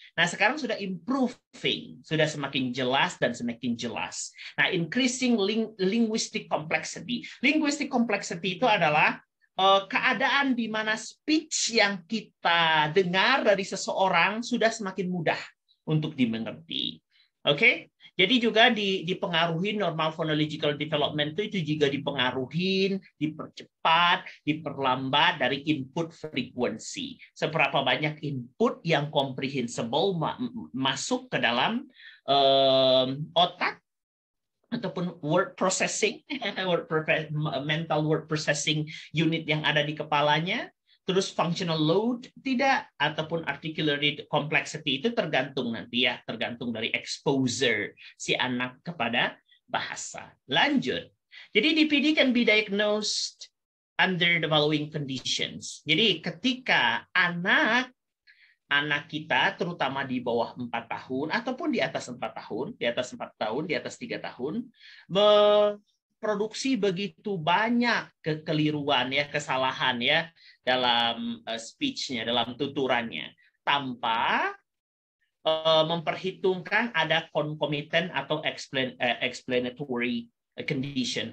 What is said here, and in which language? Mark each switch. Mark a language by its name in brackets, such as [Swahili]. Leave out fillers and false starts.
[Indonesian] Nah, sekarang sudah improving, sudah semakin jelas dan semakin jelas. Nah, increasing linguistic complexity. Linguistic complexity itu adalah keadaan di mana speech yang kita dengar dari seseorang sudah semakin mudah untuk dimengerti. Oke? Jadi juga dipengaruhi normal phonological development itu juga dipengaruhi, dipercepat, diperlambat dari input frequency. Seberapa banyak input yang comprehensible masuk ke dalam otak ataupun word processing, mental word processing unit yang ada di kepalanya, terus functional load tidak, ataupun articulatory complexity itu tergantung nanti ya, tergantung dari exposure si anak kepada bahasa. Lanjut. Jadi [English] DPD can be diagnosed under the following conditions. [Indonesian] Jadi ketika anak kita terutama di bawah 4 tahun ataupun di atas 4 tahun, di atas 4 tahun, di atas 3 tahun memproduksi begitu banyak kekeliruan ya, kesalahan ya dalam speech-nya, dalam tuturannya tanpa memperhitungkan ada concomitant atau explanatory condition.